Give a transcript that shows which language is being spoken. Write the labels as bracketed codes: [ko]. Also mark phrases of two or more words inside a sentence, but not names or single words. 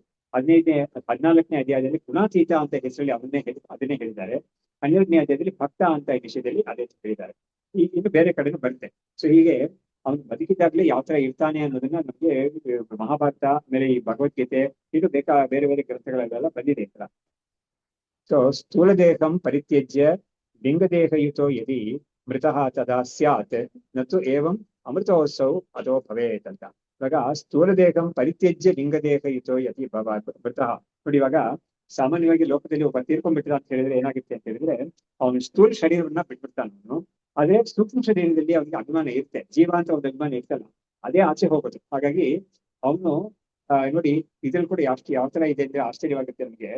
[kn] 14ನೇ ಅಧ್ಯಾಯದಲ್ಲಿ ಗುಣಾತೀತ ಅಂತ ಹೆಸರಲ್ಲಿ ಅದನ್ನೇ ಹೇಳಿದ್ದಾರೆ. 12ನೇ ಅಧ್ಯಾಯದಲ್ಲಿ ಭಕ್ತ ಅಂತ ಈ ವಿಷಯದಲ್ಲಿ ಅದೇ ಹೇಳಿದ್ದಾರೆ. ಇನ್ನು ಬೇರೆ ಕಡೆನೂ ಬರುತ್ತೆ. ಸೊ ಹೀಗೆ ಅವನು ಬದುಕಿದಾಗ್ಲೇ ಯಾವ ತರ ಇರ್ತಾನೆ ಅನ್ನೋದನ್ನ ನಮ್ಗೆ ಮಹಾಭಾರತ, ಆಮೇಲೆ ಈ ಭಗವದ್ಗೀತೆ, ಇದು ಬೇರೆ ಬೇರೆ ಗ್ರಂಥಗಳೆಲ್ಲ ಬಂದಿದೆ ಈ ತರ. [sa] ಸೊ ಸ್ಥೂಲ ದೇಹಂ ಪರಿತ್ಯಜ್ಯ ಲಿಂಗದೇಹಯುತೋ ಯದಿ ಮೃತಃ ತದಾ ಸ್ಯಾತ್ ನತು ಏವಂ ಅಮೃತೋತ್ಸವ ಅದೋ ಭವೇತ್ ಅಂತ. ಇವಾಗ ಸ್ಥೂಲ ದೇಹಂ ಪರಿತ್ಯಜ್ಯ ಲಿಂಗದೇಹಯುತೋ ಯದಿ ಮೃತಃ. [kn] ನೋಡಿ, ಇವಾಗ ಸಾಮಾನ್ಯವಾಗಿ ಲೋಕದಲ್ಲಿ ಒಬ್ಬ ತೀರ್ಕೊಂಡ್ಬಿಟ್ಟಿದ ಅಂತ ಹೇಳಿದ್ರೆ ಏನಾಗುತ್ತೆ ಅಂತ ಹೇಳಿದ್ರೆ, ಅವನು ಸ್ಥೂಲ ಶರೀರವನ್ನ ಬಿಟ್ಬಿಡ್ತಾನೆ ಅವನು. ಅದೇ ಸೂಕ್ಷ್ಮ ಶರೀರದಲ್ಲಿ ಅವನಿಗೆ ಅಭಿಮಾನ ಇರುತ್ತೆ, ಜೀವ ಅಂತ ಒಂದು ಅಭಿಮಾನ ಇರ್ತಲ್ಲ, ಅದೇ ಆಚೆ ಹೋಗೋದು. ಹಾಗಾಗಿ ಅವನು ನೋಡಿ ಇದ್ರಲ್ಲಿ ಕೂಡ ಯಾವ ತರ ಇದೆ ಅಂದ್ರೆ ಆಶ್ಚರ್ಯವಾಗುತ್ತೆ ನಮ್ಗೆ.